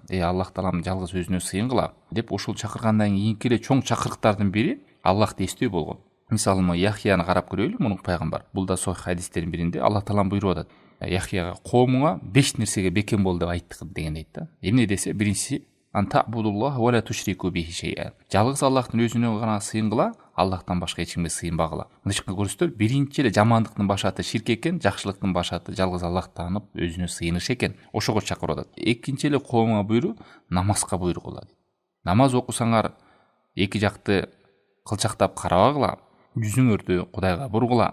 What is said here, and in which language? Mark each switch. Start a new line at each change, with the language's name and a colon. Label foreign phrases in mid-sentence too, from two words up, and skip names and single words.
Kyrgyz: Аллах таалам жалгыз өзүнө сыйынгыла деп ушул чакыргандан кийинки эле чоң чакырыктардын бири Аллахты эстөө болгон. Мисалы Яхияны карап көрөлү, мурунку пайгамбар. Бул да сохих хадистердин биринде Аллах таалам буйруп атат. Яхияга коомуңа 5 нерсеге бекем бол деп айтты деген дейт да. Эмне десе, биринчиси
Arabic: أن اعبدوا الله ولا تشركوا به شيئا.
Kyrgyz: Жалгыз Аллахтын өзүнө гана сыйынгыла, Аллахтан башка эч кимге сыйынбагыла. Мындайча көрсөтөр, биринчи эле жамандыктын башаты ширк экен, жакшылыктын башаты жалгыз Аллахты таанып, өзүнө сыйыныш экен. Ошого чакырып атат. Экинчи эле коомуңа буйруу намазга буйругула. Намаз окусаңар, эки жакты кылчактап карабагыла, жүзүңөрдү Кудайга бургула.